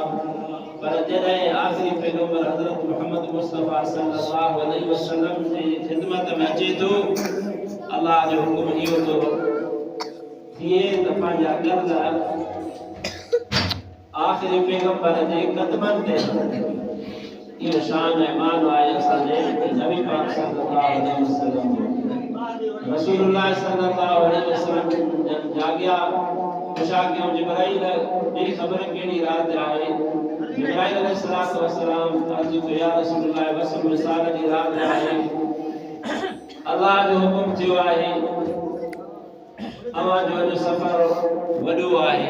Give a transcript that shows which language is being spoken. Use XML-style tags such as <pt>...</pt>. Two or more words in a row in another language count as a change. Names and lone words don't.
<sd>पर जॾहिं आखिरी पैगंबर हज़रत मोहम्मद मुस्तफ़ा</sd> <ar>صلى الله عليه وسلم</ar> <sd>जी खिदमत में अचे थो, अल्लाह जो हुकुम इहो थो थिए त पंहिंजा गल आखिरी पैगंबर जे कदमनि ते इहो शान ऐं मान आहे असांजे नबी पाक</sd> <ar>صلى الله عليه وسلم</ar> <sd>जो। रसूलुल्लाह</sd> <ar>صلى الله عليه وسلم</ar> <sd>जाॻिया पुछा कयूं जिब्राइल ॿी ख़बर कहिड़ी रात आहे। जिब्राइल</sd> <ar>عليه الصلاة والسلام</ar> <sd>अर्ज़ कयो</sd> <ar>يا رسول الله</ar> <sd>बस मिसाल जी रात आहे। अल्लाह जो हुकुम थियो आहे अवां जो अॼु सफ़र वॾो आहे।</sd>